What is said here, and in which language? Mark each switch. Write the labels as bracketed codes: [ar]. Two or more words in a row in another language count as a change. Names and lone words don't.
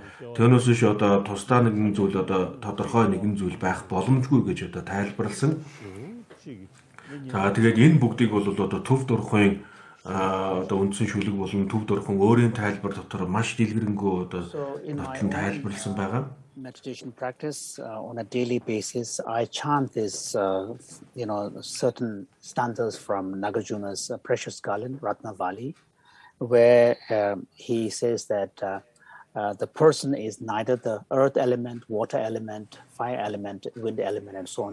[mn] Түүнээс биш одоо тусдаа нэгэн зүйл одоо тодорхой нэгэн зүйл байх боломжгүй гэж одоо тайлбарласан. За тэгээд энэ бүгдийг бол одоо төв дурхуйн одоо үндсэн шүлэг болон төв дурхуйн өөрийн тайлбар дотор маш дэлгэрэнгүй одоо нотлон тайлбарлсан байгаа. [en] Meditation practice on a daily basis, I chant this, certain stanzas from Nagarjuna's precious garland, Ratnavali, where he says that the person is neither the earth element, water element, fire element, wind element, and so on.